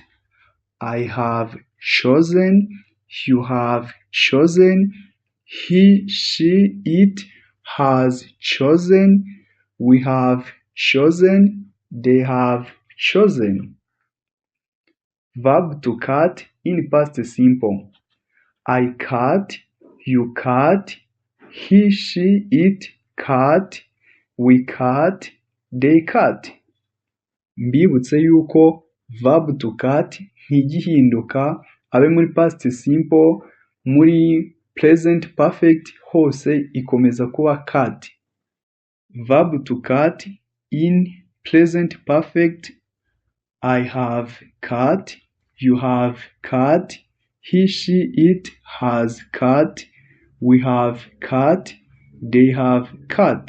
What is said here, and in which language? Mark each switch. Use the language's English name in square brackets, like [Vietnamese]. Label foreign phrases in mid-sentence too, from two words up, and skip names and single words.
[English] I have chosen, you have chosen, he, she, it has chosen, we have chosen, they have chosen. Verb to cut in past simple. I cut, you cut, he, she, it cut, we cut, they cut. [Kinyarwanda] Mbibutse yuko [English] verb to cut [Kinyarwanda] ntijya ihinduka abe muri [English] past simple, [Kinyarwanda] muri [English] present perfect [Kinyarwanda] hose ikomeza kuba cut. [English] Verb to cut in present perfect. I have cut, you have cut, he, she, it has cut, we have cut, they have cut.